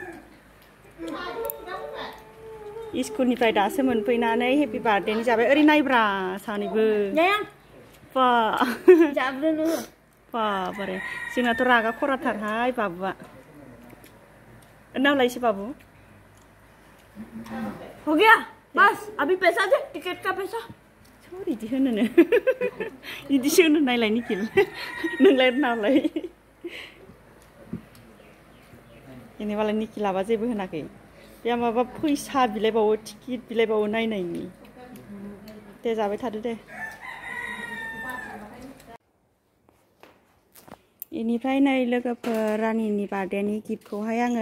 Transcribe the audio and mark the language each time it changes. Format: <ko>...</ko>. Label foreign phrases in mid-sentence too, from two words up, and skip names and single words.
<brx>स्कुलनिफ्राय दासो मोनफैनानै</brx> <en>happy birthdayni</en> <brx>जाबाय ओरै नायब्रा सानैबो बाबारे जोंनाथ' रागा खराथारहाय बाबुआ नालायसो बाबु</brx> <hi>हो गया बस अभी पैसा दे टिकट का पैसा</hi> <brx>सोर इदि होनोनो इदिसो होनो नायलाय निखिल नोंलाय नालाय जेनेबालाय निखिलाबा जेबो होनाखै बे माबा फैसा बिलाइबावो टिकेट बिलाइबावो नायनायनि दे जाबाय थादो दे इनिफ्राय नै लोगोफोर रानिनि</brx> <en>birthdayni giftkhouhay</en> <brx>आङो</brx>